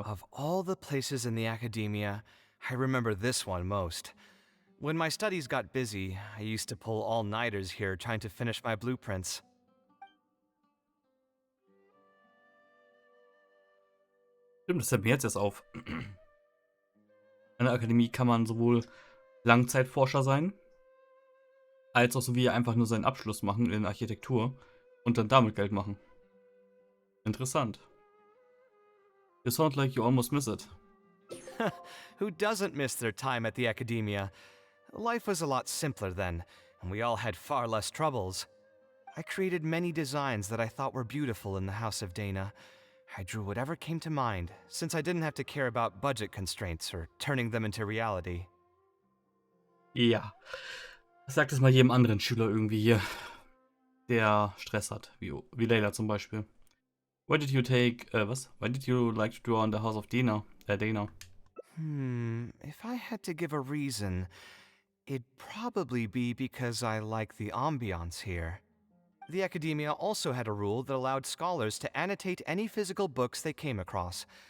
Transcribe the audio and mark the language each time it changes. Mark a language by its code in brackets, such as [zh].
[en] Of all the places in the Academia, I remember this one most. When my studies got busy, I used to pull all-nighters here trying to finish my blueprints. [de] Stimmt, das fällt mir jetzt erst auf. An der Akademie kann man sowohl Langzeitforscher sein, als auch so wie einfach nur seinen Abschluss machen in Architektur und dann damit Geld machen. Interessant. [en] You sound like you almost miss it. Who doesn't miss their time at the Academia? Life was a lot simpler then, and we all had far less troubles. I created many designs that I thought were beautiful in the House of Dana. I drew whatever came to mind, since I didn't have to care about budget constraints or turning them into reality. [de] Ja. Sag das mal jedem anderen Schüler irgendwie hier, der Stress hat, wie Layla zum Beispiel. [en] Why did you like to draw on the House of Dana? If I had to give a reason, it'd probably be because I like the ambiance here. The Academia also had a rule that allowed scholars to annotate any physical books they came across.